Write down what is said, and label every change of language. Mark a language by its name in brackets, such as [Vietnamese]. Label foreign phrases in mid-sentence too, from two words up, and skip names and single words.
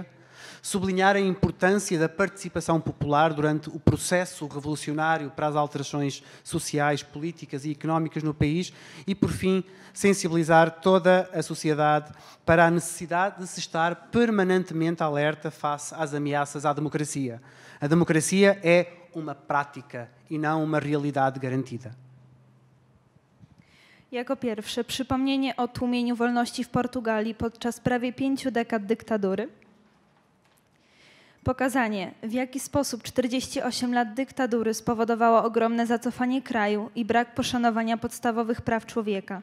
[Portuguese] Sublinhar a importância da participação popular durante o processo revolucionário para as alterações sociais, políticas e económicas no país e, por fim, sensibilizar toda a sociedade para a necessidade de se estar permanentemente alerta face às ameaças à democracia. A democracia é uma prática e não uma realidade garantida. [Polish] Jako pierwsze, przypomnienie o tłumieniu wolności w Portugalii podczas prawie 5 dekad dyktatury. Pokazanie, w jaki sposób 48 lat dyktatury spowodowało ogromne zacofanie kraju i brak poszanowania podstawowych praw człowieka.